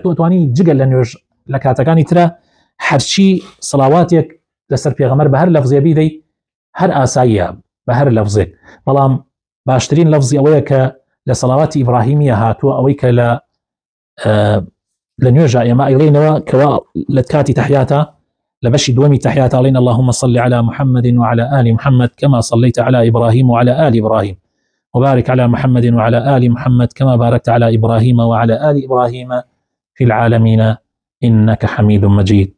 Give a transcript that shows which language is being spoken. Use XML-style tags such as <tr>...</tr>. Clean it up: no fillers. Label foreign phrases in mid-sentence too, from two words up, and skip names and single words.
<ckb>تۆ توانی جگە لە نوێژ لە کاتەکانی ترە هەرچی صلواتێک لەسەر پێغەمبەر بە هەر لەفزێ بیدەی هەر ئاساییە بە هەر لەفزێک، بەڵام باشترین لەفزی ئەوەیە کە لە صلواتی ئیبراهیمیە هاتووە، ئەوەی کە لە نوێژە ئێمە ئەیڵێنەوە کەوا لە کاتی تەحیاتە لە بەشی دووەمی تەحیاتە ئەڵێن:</ckb> <ar>اللهم صل على محمد وعلى آل محمد كما صليت على إبراهيم وعلى آل إبراهيم وبارك على محمد وعلى آل محمد كما باركت على إبراهيم وعلى آل إبراهيم في العالمين إنك حميد مجيد.</ar>